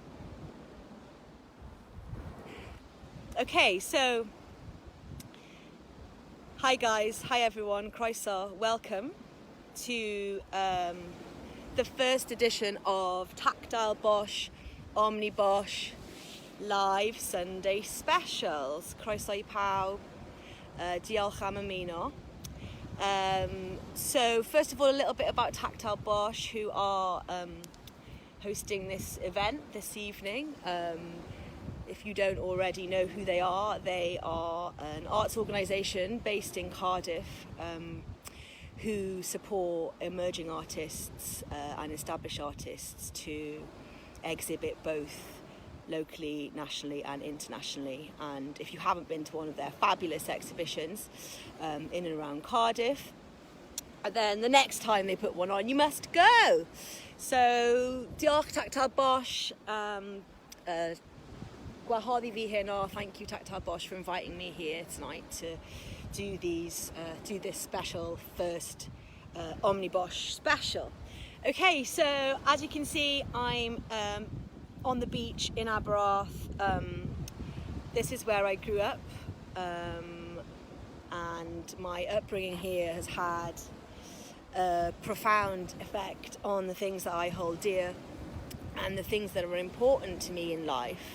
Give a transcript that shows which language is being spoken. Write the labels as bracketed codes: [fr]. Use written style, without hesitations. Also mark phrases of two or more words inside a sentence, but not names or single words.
[en] Okay, so hi guys, hi everyone, Croeso, welcome to the first edition of Tactile Bosch, OmniBOSCH live Sunday specials. [cy] Croeso I pawb, diolch am ymuno. [en] So first of all, a little bit about Tactile Bosch, who are hosting this event this evening. If you don't already know who they are an arts organisation based in Cardiff who support emerging artists and established artists to exhibit both locally, nationally and internationally. And if you haven't been to one of their fabulous exhibitions in and around Cardiff, then the next time they put one on, you must go. So, [cy] diolch Tactile Bosch. Gwahoddi fi heno. [en] Thank you Tactile Bosch for inviting me here tonight to do this special first OmniBOSCH special. Okay, so as you can see, I'm on the beach in Aberarth. This is where I grew up, and my upbringing here has had a profound effect on the things that I hold dear and the things that are important to me in life.